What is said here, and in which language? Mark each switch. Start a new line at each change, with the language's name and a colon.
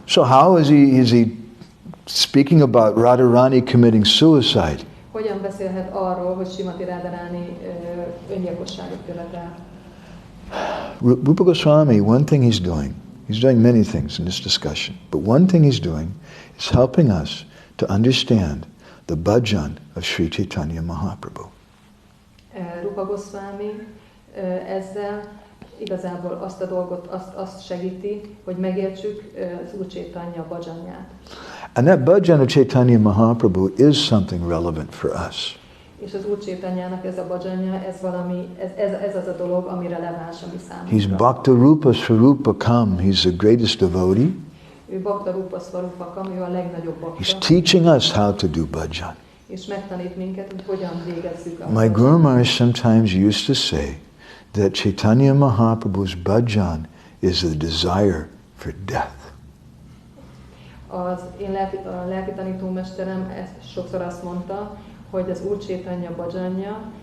English: So how is he speaking about Radharani committing suicide?
Hungarian: Hogyan beszélhet arról, hogy Srimati Radharani öngyilkosságot követel?
English: Rupa Goswami, one thing he's doing many things in this discussion, but one thing he's doing is helping us to understand the bhajan of Sri Chaitanya Mahaprabhu.
Hungarian: Rupa Goswami ezzel igazából azt a dolgot, azt segíti, hogy megértsük az Úr Chaitanya bhajanját.
English: And that bhajan of Chaitanya Mahaprabhu is something relevant for us.
Hungarian: És az Úr Chaitanyának ez a bhajanja, ez az a dolog, ami releváns a mi számunkra.
English: He's Bhakta Rupa Swarupa Kam. He's the greatest devotee.
Hungarian: Ő Bhakta Rupa Swarupa Kam, ő a legnagyobb bakta.
English: He's teaching us how to do bhajan.
Hungarian: És megtanít minket, hogy hogyan végezzük a
English: My Guru Maharaj sometimes used to say that Chaitanya Mahaprabhu's bhajan is the desire for death.
Hungarian: Az én lelki tanítómesterem ezt sokszor azt mondta, hogy az Úr Chaitanya bhajanja